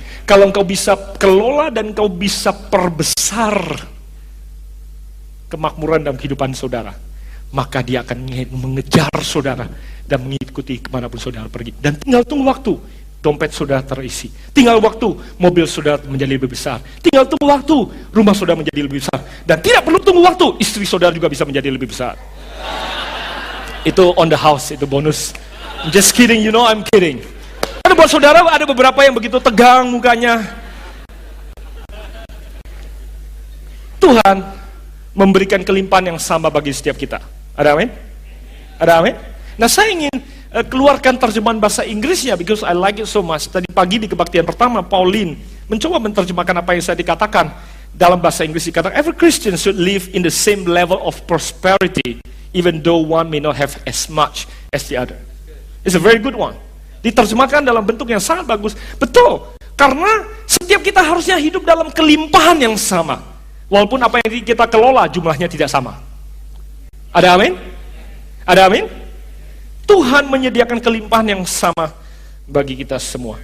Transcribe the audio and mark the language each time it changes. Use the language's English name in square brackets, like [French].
[Indonesian] Kalau engkau bisa kelola dan engkau bisa perbesar kemakmuran dalam kehidupan saudara, maka dia akan mengejar saudara dan mengikuti kemanapun saudara pergi. Dan tinggal tunggu waktu dompet saudara terisi. Tinggal waktu mobil saudara menjadi lebih besar. Tinggal tunggu waktu rumah saudara menjadi lebih besar. Dan tidak perlu tunggu waktu istri saudara juga bisa menjadi lebih besar. Itu [English] on the house, [Indonesian] itu bonus. [English] Just kidding, you know I'm kidding. [Indonesian] Karena buat saudara ada beberapa yang begitu tegang mukanya. Tuhan memberikan kelimpahan yang sama bagi setiap kita. Ada amin? Ada amin? Nah, saya ingin keluarkan terjemahan bahasa Inggrisnya [English] because I like it so much. [Indonesian] Tadi pagi di kebaktian pertama, Pauline mencoba menerjemahkan apa yang saya dikatakan. Dalam bahasa Inggris dikatakan, [English] every Christian should live in the same level of prosperity, even though one may not have as much as the other. It's a very good one. [Indonesian] Diterjemahkan dalam bentuk yang sangat bagus. Betul, karena setiap kita harusnya hidup dalam kelimpahan yang sama. Walaupun apa yang kita kelola jumlahnya tidak sama. Ada amin? Ada amin? Tuhan menyediakan kelimpahan yang sama bagi kita semua.